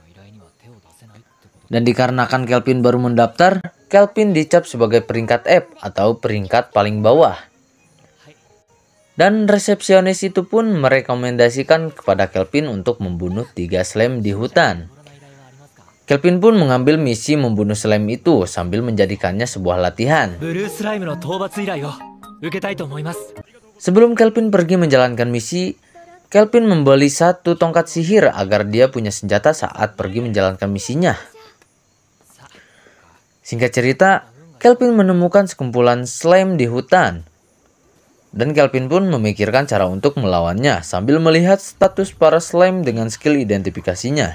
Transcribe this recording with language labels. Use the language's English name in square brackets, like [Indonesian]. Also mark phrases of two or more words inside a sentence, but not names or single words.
[Indonesian] Dan dikarenakan Kelvin baru mendaftar, Kelvin dicap sebagai peringkat F atau peringkat paling bawah. Dan resepsionis itu pun merekomendasikan kepada Kelvin untuk membunuh 3 slime di hutan. Kelvin pun mengambil misi membunuh slime itu sambil menjadikannya sebuah latihan. [Japanese] ブルースライムの討伐依頼を受けたいと思います。 [Indonesian] Sebelum Kelvin pergi menjalankan misi, Kelvin membeli satu tongkat sihir agar dia punya senjata saat pergi menjalankan misinya. Singkat cerita, Kelvin menemukan sekumpulan slime di hutan. Dan Kelvin pun memikirkan cara untuk melawannya sambil melihat status para slime dengan skill identifikasinya.